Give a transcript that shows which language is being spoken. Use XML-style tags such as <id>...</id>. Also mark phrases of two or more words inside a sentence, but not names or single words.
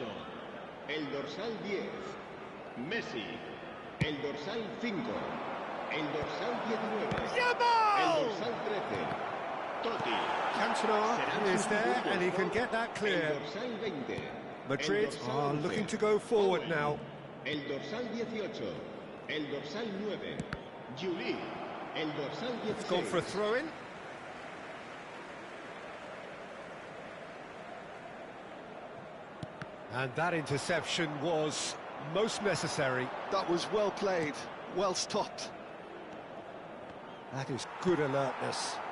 <ca>El dorsal 10, Messi. El dorsal 5, el dorsal 19. El dorsal 13, Totti.</ca> <en>Cantona is there, and he can get that clear.</en> <ca>El dorsal 20.</ca> <en>Madrid are looking to go forward now.</en> <ca>El dorsal 18, el dorsal 9, Juli. El dorsal 16.</ca> <en>It's gone for a throw-in. And that interception was most necessary. That was well played, well stopped. That is good alertness.</en>